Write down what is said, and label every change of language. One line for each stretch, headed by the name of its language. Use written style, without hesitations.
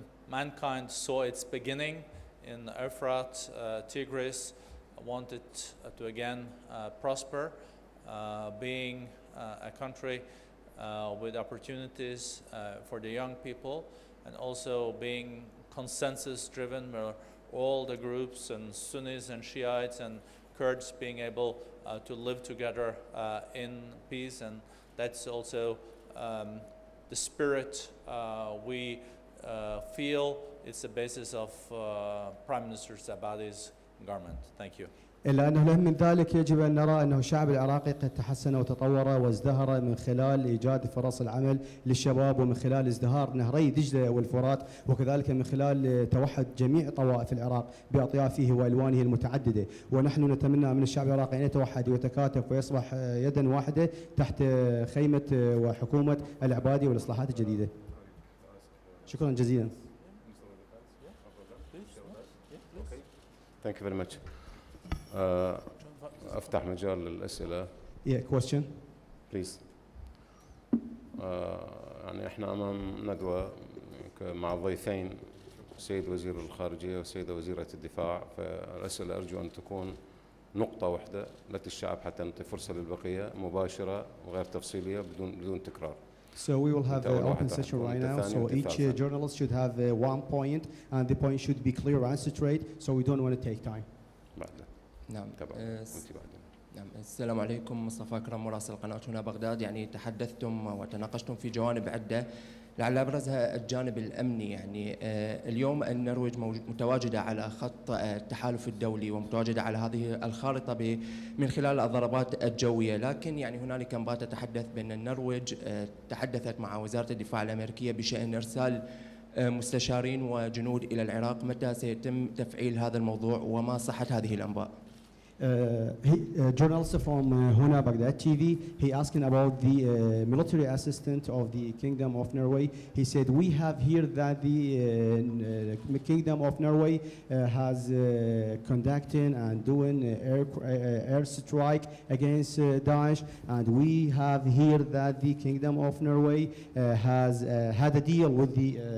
English: mankind saw its beginning in Euphrates, Tigris, wanted to again prosper, being a country with opportunities for the young people, and also being consensus driven, where all the groups and Sunnis and Shiites and Kurds being able to live together in peace. And that's also the spirit we feel it's the basis of Prime Minister Zabadi's government. Thank you.
Arabic: إلا أنه له من ذلك يجب أن نرى أنه الشعب العراقي قد تحسن وتطور وازدهر من خلال إيجاد فرص العمل للشباب، ومن خلال ازدهار نهري دجلة والفرات، وكذلك من خلال توحد جميع طوائف العراق بأطيافه وألوانه المتعددة. ونحن نتمنى من الشعب العراقي أن يتوحد ويتكاتف ويصبح يدا واحدة تحت خيمة وحكومة العبادي والإصلاحات الجديدة. شكرا جزيلا.
English: Thank you very much.
Arabic: أفتح مجال للأسئلة.
English: Yeah, question. Please.
Arabic: يعني إحنا أمام ندوة مع ضيفين، السيد وزير الخارجية والسيدة وزيرة الدفاع، فالأسئلة أرجو أن تكون نقطة واحدة للشعب حتى نعطي فرصة للبقية مباشرة وغير تفصيلية بدون تكرار.
English: So we will have an open session right now. So each journalist should have one point, and the point should be clear and straight. So we don't want to take time.
Arabic: نعم. نعم. السلام عليكم. مصطفى أكرم مراسل قناة هنا بغداد. يعني تحدثتم وتناقشتم في جوانب عدة، لعل أبرزها الجانب الأمني. يعني اليوم النرويج متواجدة على خط التحالف الدولي ومتواجدة على هذه الخارطة من خلال الضربات الجوية، لكن يعني هنالك أنباء تتحدث بأن النرويج تحدثت مع وزارة الدفاع الأمريكية بشأن إرسال مستشارين وجنود إلى العراق. متى سيتم تفعيل هذا الموضوع وما صحة هذه الأنباء؟
English: Journalist from Huna Baghdad TV, he asking about the military assistant of the Kingdom of Norway. He said, we have here that the Kingdom of Norway has conducting and doing air strike against Daesh, and we have here that the Kingdom of Norway has had a deal with the